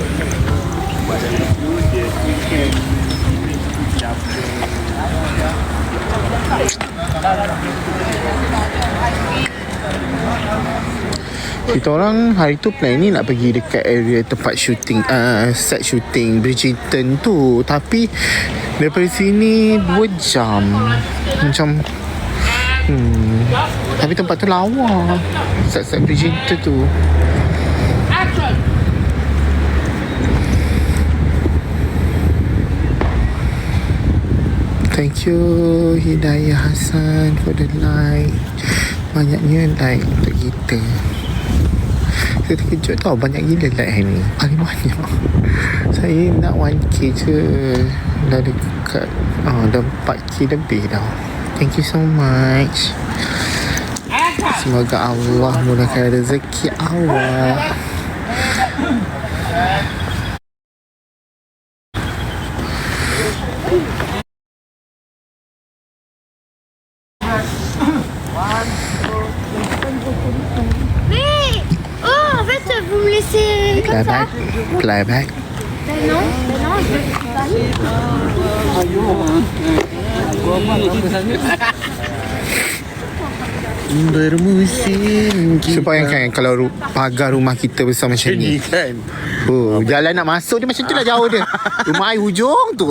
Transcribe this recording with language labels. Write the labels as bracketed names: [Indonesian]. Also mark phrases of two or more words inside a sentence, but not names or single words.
[Malay] Kita orang hari tu plan ni nak pergi dekat area tempat shooting, [English] set shooting [Malay] Bridgerton tu. Tapi daripada sini 2 jam. Macam tapi tempat tu lawa. Set Bridgerton tu. [English] Thank you Hidayah Hassan for the like. [Malay] Banyaknya like untuk kita. Saya terkejut tau, banyak gila like hari ni. Paling banyak. Saya nak 1k je. Dah dekat dah 4k lebih dah. [English] Thank you so much. [Malay] Semoga Allah mudahkan rezeki awak. [French] Mais oh, en fait, vous me laissez comme ça. Playback. Ben non, je vais pas. [Malay] Bermusim. Cuba bayangkan kalau pagar rumah kita besar macam ni kan. Oh, jalan nak masuk dia macam tu lah jauh dia. Rumah air hujung tu.